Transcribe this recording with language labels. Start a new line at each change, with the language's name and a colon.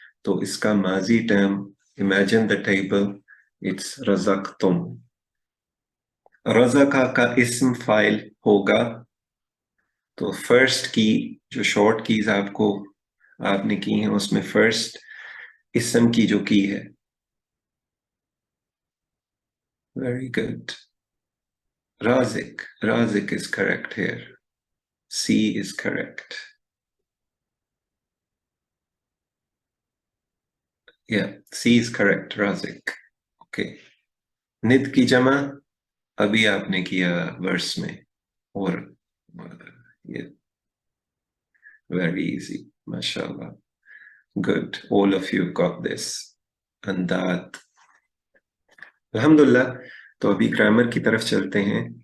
Urdu: تو اس کا ماضی time,
English: imagine the table, it's razaqtum.
Urdu: رزقہ کا اسم فائل ہوگا تو فرسٹ کی جو شارٹ کیز آپ نے کی ہیں اس میں فرسٹ اسم کی جو کی ہے.
English: Very good. Raziq is correct here. C is correct. Yeah, C is correct, Raziq. Okay.
Urdu: ند کی جمع ابھی آپ نے کیا ورس میں اور یہ
English: very easy. MashaAllah. Good. All of you got this. And that.
Urdu: الحمدللہ. تو ابھی گرامر کی طرف چلتے ہیں.